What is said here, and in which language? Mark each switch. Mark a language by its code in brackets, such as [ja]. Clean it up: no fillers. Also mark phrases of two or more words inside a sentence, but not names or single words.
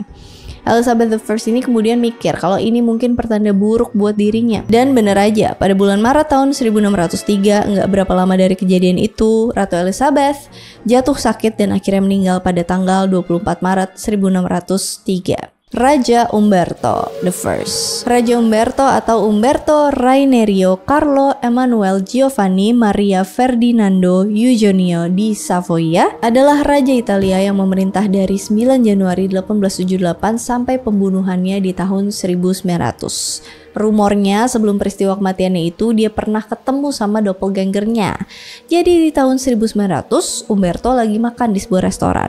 [id] Elizabeth I ini kemudian mikir kalau ini mungkin pertanda buruk buat dirinya. Dan bener aja, pada bulan Maret tahun 1603, nggak berapa lama dari kejadian itu, Ratu Elizabeth jatuh sakit dan akhirnya meninggal pada tanggal 24 Maret 1603. Raja Umberto I. Raja Umberto atau Umberto Rainerio Carlo Emanuele Giovanni Maria Ferdinando Eugenio di Savoia adalah Raja Italia yang memerintah dari 9 Januari 1878 sampai pembunuhannya di tahun 1900. Rumornya sebelum peristiwa kematiannya itu dia pernah ketemu sama doppelgangernya. Jadi di tahun 1900 Umberto lagi makan di sebuah restoran.